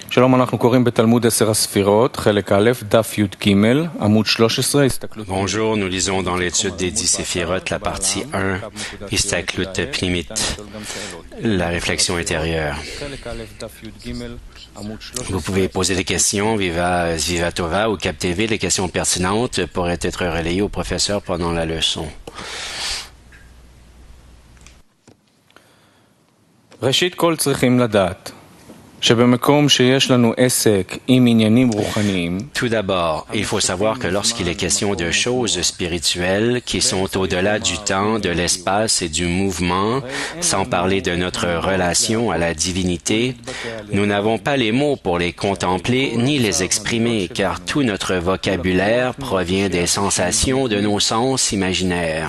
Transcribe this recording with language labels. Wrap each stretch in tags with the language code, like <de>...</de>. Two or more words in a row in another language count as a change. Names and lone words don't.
<he>שלום, אנחנו קוראים בתלמוד 10 הספירות, חלק א', דף י"ג, עמוד 13, הסתכלות...</he> <fr>Bonjour, nous lisons dans l'étude des 10 séphirotes la partie 1, Istaklut Pnimit, la réflexion intérieure. Vous pouvez poser des questions via Tova ou Cap TV. Les questions pertinentes pourraient être relayées au professeur pendant la leçon.</fr> <he>ראשית כל צריכים לדעת.</he> <fr>Tout d'abord, il faut savoir que lorsqu'il est question de choses spirituelles qui sont au-delà du temps, de l'espace et du mouvement, sans parler de notre relation à la divinité, nous n'avons pas les mots pour les contempler ni les exprimer, car tout notre vocabulaire provient des sensations de nos sens imaginaires.</fr>